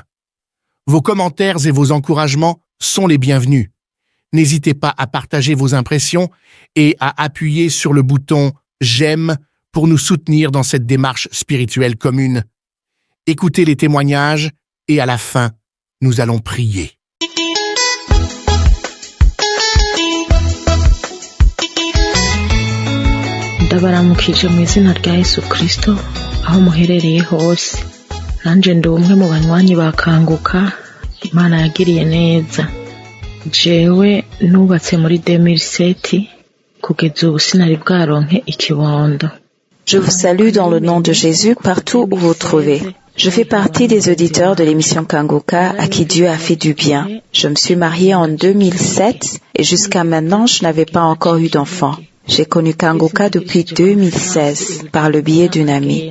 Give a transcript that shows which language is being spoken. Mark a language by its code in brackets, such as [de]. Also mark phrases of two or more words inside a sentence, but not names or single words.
[fr] Vos commentaires et vos encouragements sont les bienvenus. N'hésitez pas à partager vos impressions et à appuyer sur le bouton « J'aime » pour nous soutenir dans cette démarche spirituelle commune. Écoutez les témoignages et à la fin, nous allons prier. [rn] ndabaramukije mu izina rya Yesu Kristo aho muherereye hose nanje ndi umwe mu banywanyi bakanguka Imana yagiriye neza jewe nubatse muri 2007 kugeza ubu sinari bwaronke ikibondo. [fr] Je vous salue dans le nom de Jésus partout où vous trouvez. Je fais partie des auditeurs de l'émission Kanguka à qui Dieu a fait du bien. Je me suis mariée en 2007 et jusqu'à maintenant je n'avais pas encore eu d'enfant. J'ai connu Kanguka depuis 2016 par le biais d'une amie.